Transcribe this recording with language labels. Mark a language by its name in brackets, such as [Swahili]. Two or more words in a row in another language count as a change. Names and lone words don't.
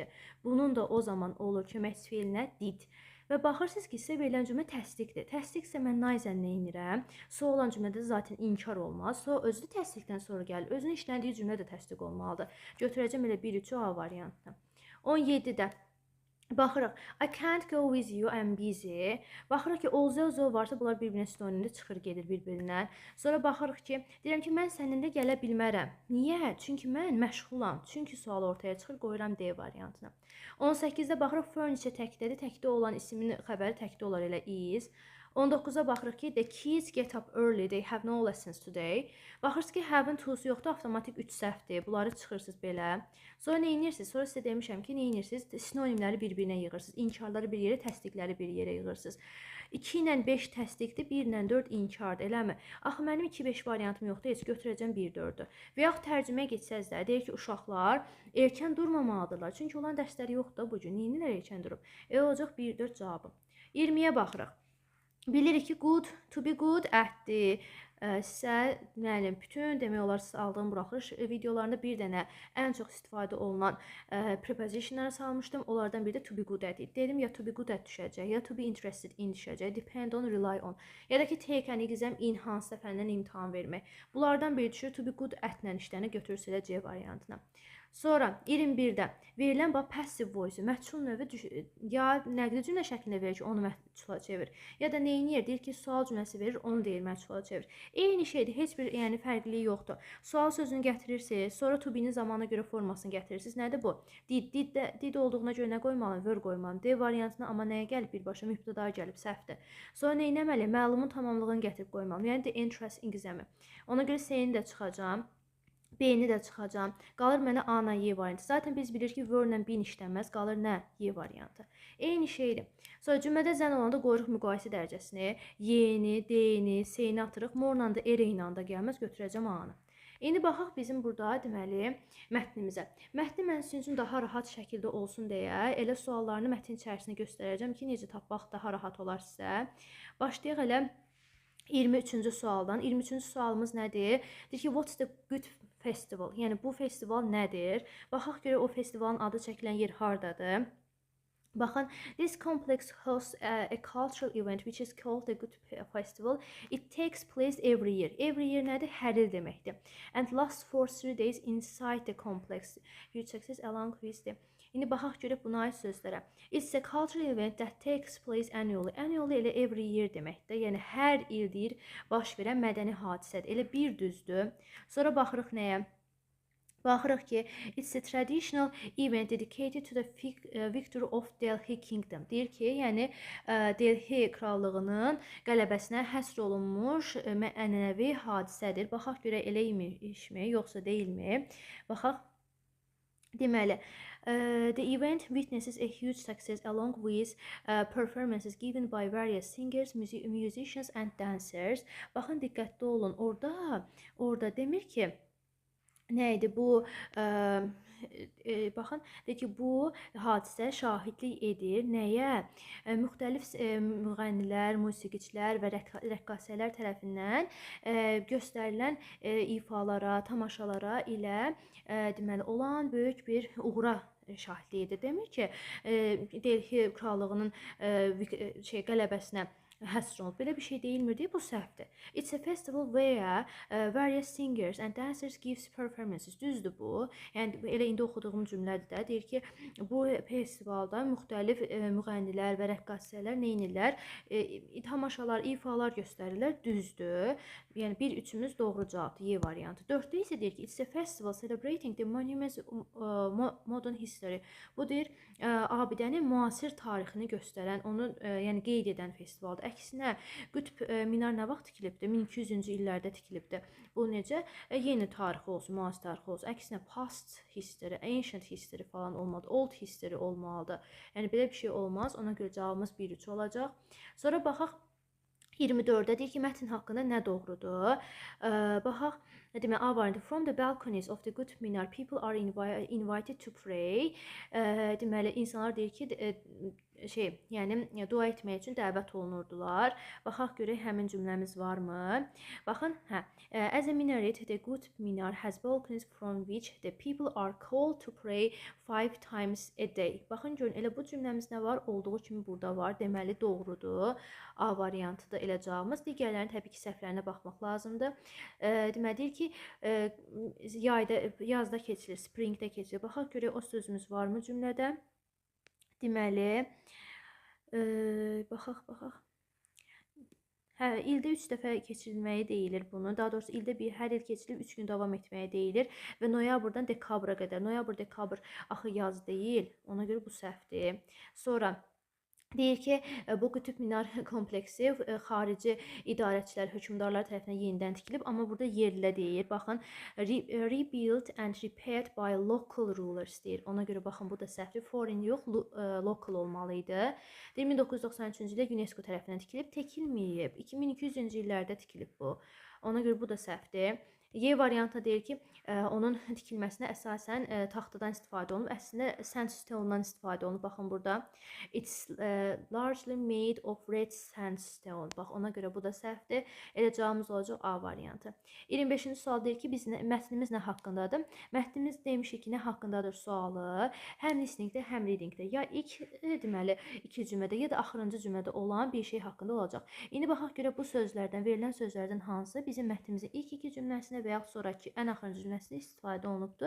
[Azerbaijani] Bunun da o zaman olur köməkçi feilinə did. Və baxırsınız ki, sizə verilən cümlə təsdiqdir. Təsdiqsə mən naizən nə edirəm? So olan cümlədə zaten inkar olmaz. So özü təsdiqdən sonra gəlir. Özünün işləndiyi cümlə də təsdiq olmalıdır. Götürəcəm elə 1-3 A variantını. 17-də baxırıq. [English] I can't go with you, I'm busy. [Azerbaijani] Baxırıq ki, olza varsa bunlar bir-birinə sinonimdə çıxır, gedir bir-birindən. Sonra baxırıq ki, deyirəm ki, mən səninlə gələ bilmərəm. Niyə? Çünki mən məşğulam. Çünki sual ortaya çıxır, qoyuram D variantını. 18-də baxırıq, furniture təkdədir. Təkdə olan ismin xəbəri təkdə olar elə is. 19-a baxırıq ki, [English] the kids get up early, they have no lessons today. [Azerbaijani] Baxırsınız ki, have-in to-su yoxdur, avtomatik 3 səhvdir. Bunları çıxırsınız belə. Sonra nə edirsiniz? Sonra sizə demişəm ki, nə edirsiniz? Sinonimləri bir-birinə yığırsınız. İnkarları bir yerə, təsdiqləri bir yerə yığırsınız. 2 ilə 5 təsdiqdir, 1 ilə 4 inkardır, eləmi? Axı mənim 2-5 variantım yoxdur, heç götürəcəm 1-4-ü. Və yaxud tərcümə geçsəz də, deyir ki, uşaqlar erkən durmamalıdırlar. Çünki olan dərsləri yoxdur bu gün. Neyinlər erkən durub? Olacaq 1-4 cavabı. 20-yə baxırıq. Bilirik ki, [English] good, to be good at-dir. [Azerbaijani] Sizə müəllim bütün demək olar siz aldığım buraxılış videolarında bir dənə ən çox istifadə olunan prepositionlara salmışdım. Onlardan biri də [English] to be good at. [Azerbaijani] Dedim ya [English] to be good at [Azerbaijani] düşəcək, ya [English] to be interested in [Azerbaijani] düşəcək, [English] depend on, rely on. [Azerbaijani] Ya da ki [English] take an exam in [Azerbaijani] hansısa fəndən imtahan vermək. Bunlardan biri düşür [English] to be good at- [Azerbaijani] lə işlənə götürürsə elə C variantına. Sonra 21-də verilən [English] passive voice [Azerbaijani] məchul növü ya nəqli cümlə şəklində verir ki, onu məchula çevir. Ya da neyiniyər? Deyir ki, sual cümləsi verir, onu deyir məchula çevir. Eyni şeydir, heç bir fərqlilik yoxdur. Sual sözünü gətirirsiniz, sonra [English] to be- [Azerbaijani] nin zamana görə formasını gətirirsiniz. Nədir bu? Did olduğuna görə nə qoymalıyım? Were qoymalıyım. D variantına amma nəyə gəlib? Birbaşa mübtəda gəlib, səhvdir. Sonra nə etməliyəm? Məlumun tamamlığını gətirib qoymalıyım. Yəni [English] the interest in exam- [Azerbaijani] i. Ona görə C-ni də çıxacağam. B-ni də çıxacam. Qalır mənə A-na Y variantı. Zaten biz bilirik ki, were-lə bin işlənməz. Qalır nə? Y variantı. Eyni şeydir. Sonra cümlədə zən olanda qoyuruq müqayisə dərəcəsini. Y-ni, D-ni, C-ni atırıq. More-la da, R-ilə da gəlməz. Götürəcəm A-nı. İndi baxaq bizim burada deməli mətnimizə. Mətni mən sizin üçün daha rahat şəkildə olsun deyə elə suallarını mətnin içərisində göstərəcəm ki, necə tapmaq daha rahat olar sizə. Başlayaq elə 23-cü sualdan. 23-cü sualımız nədir? Deyir ki, [English] what's the good festival? [Azerbaijani] Yəni bu festival nədir? Baxaq görə o festivalın adı çəkilən yer hardadır? Baxın, [English] this complex hosts a cultural event which is called the Good Festival. It takes place every year. Every year [Azerbaijani] nədir? Hər il deməkdir. [English] And lasts for 3 days inside the complex. Which takes along with the... [Azerbaijani] İndi baxaq görək buna aid sözlərə. [English] It's a cultural event that takes place annually. Annually elə every year deməkdir. [Azerbaijani] Yəni hər il deyir, baş verən mədəni hadisədir. Elə bir düzdür. Sonra baxırıq nəyə? Baxırıq ki, [English] it's a traditional event dedicated to the victory of Delhi Kingdom. [Azerbaijani] Deyir ki, yəni Delhi krallığının qələbəsinə həsr olunmuş ənənəvi hadisədir. Baxaq görək elə imişmi, yoxsa deyilmi? Baxaq. Deməli, [English] the event witnesses a huge success along with performances given by various singers, musicians and dancers. [Azerbaijani] Baxın, diqqətli olun. Orada demir ki, nə idi bu baxın, deyir ki, bu hadisə şahidlik edir nəyə? Müxtəlif müğənnilər, musiqiçilər və rəqqasələr tərəfindən göstərilən ifalara, tamaşalara ilə deməli olan böyük bir uğura şahidlik edir. Demir ki, Delhi krallığının qələbəsinə həsr olunub. Belə bir şey deyilmir deyə bu səhvdir. [English] It's a festival where various singers and dancers gives performances. [Azerbaijani] Düzdür bu. Yəni elə indi oxuduğum cümlədir də. Deyir ki, bu festivalda müxtəlif müğənnilər və rəqqasələr nə edirlər? Tamaşalar, ifalar göstərirlər. Düzdür. Yəni 1-3-ümüz doğru cavabdır. Y variantı. 4-də isə deyir ki, [English] it's a festival celebrating the monument's modern history. [Azerbaijani] Bu deyir abidənin müasir tarixini göstərən, onu yəni qeyd edən festivaldır. Əksinə Qütb minar nə vaxt tikilibdir? 1200-cü illərdə tikilibdir. Bu necə? Yeni tarixi olsun, müasir tarixi olsun. Əksinə [English] past history, ancient history [Azerbaijani] falan olmalı, [English] old history [Azerbaijani] olmalıdır. Yəni belə bir şey olmaz. Ona görə cavabımız 1-3 olacaq. Sonra baxaq 24-də deyir ki, mətn haqqında nə doğrudur? Baxaq, demək, A variantı. [English] From the balconies of the Qutb Minar, people are invited to pray. [Azerbaijani] Deməli, insanlar deyir ki, yəni dua etmək üçün dəvət olunurdular. Baxaq görək həmin cümləmiz varmı? Baxın, [English] as a minaret, the Qutb Minar has balconies from which the people are called to pray 5 times a day. [Azerbaijani] Baxın görün, elə bu cümləmiz nə var? Olduğu kimi burada var. Deməli doğrudur. A variantıdır elə cavabımız. Digərlərinin təbii ki, səhvlərinə baxmaq lazımdır. Deməli deyir ki, yazda keçilir, springdə keçilir. Baxaq görək o sözümüz varmı cümlədə? Deməli, baxaq. İldə 3 dəfə keçirilməyi deyilir bunu. Daha doğrusu ildə hər il keçirilib 3 gün davam etməyə deyilir və noyabrdan dekabra qədər. Noyabr, dekabr axı yaz deyil. Ona görə bu səhvdir. Sonra deyir ki, bu Qütb Minar kompleksi xarici idarəçilər, hökmdarlar tərəfindən yenidən tikilib, amma burada yerlə deyir. Baxın, [English] rebuilt and repaired by local rulers deyir. [Azerbaijani] Ona görə baxın, bu da səhvdir. Foreign yox, local olmalıydı. 1993-cü ildə UNESCO tərəfindən tikilib, tikilməyib. 2200-cü illərdə tikilib bu. Ona görə bu da səhvdir. Y variantı deyir ki, onun tikilməsinə əsasən taxtadan istifadə olunub. Əslində sandstone-dan istifadə olunub. Baxın burada. [English] It's largely made of red sandstone. [Azerbaijani] Bax, ona görə bu da səhvdir. Elə cavabımız olacaq A variantı. 25-ci sual deyir ki, mətnimiz nə haqqındadır? Mətnimiz demişik ki, nə haqqındadır sualı? Həm listeningdə, həm readingdə. Ya ilk, deməli, 2 cümlədə, ya da axırıncı cümlədə olan bir şey haqqında olacaq. İndi baxaq görə bu sözlərdən, verilən sözlərdən hansı bizim mətnimizin ilk 2 cümləsində və yaxud sonraki ən axırıncı cümləsində istifadə olunubdur.